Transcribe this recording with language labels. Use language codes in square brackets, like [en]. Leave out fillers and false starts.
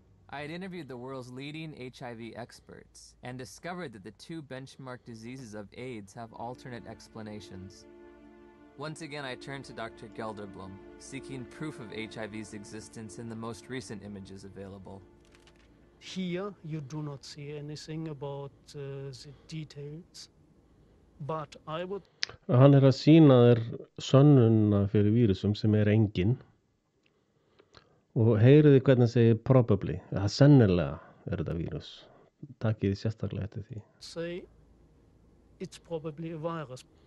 [en] I had interviewed the world's leading HIV experts and discovered that the 2 benchmark diseases of AIDS have alternate explanations. Once again, I turned to Dr. Gelderblum, seeking proof of HIV's existence in the most recent images available. Here, you do not see anything about the details, but I would... [is] Hann er að sýna þér sönnunna fyrir vírusum sem er engin. Og heyriði hvernig hann segir probably, sennilega er þetta vírus. Takið þið sérstaklega eftir því. [en] Say, it's probably a virus.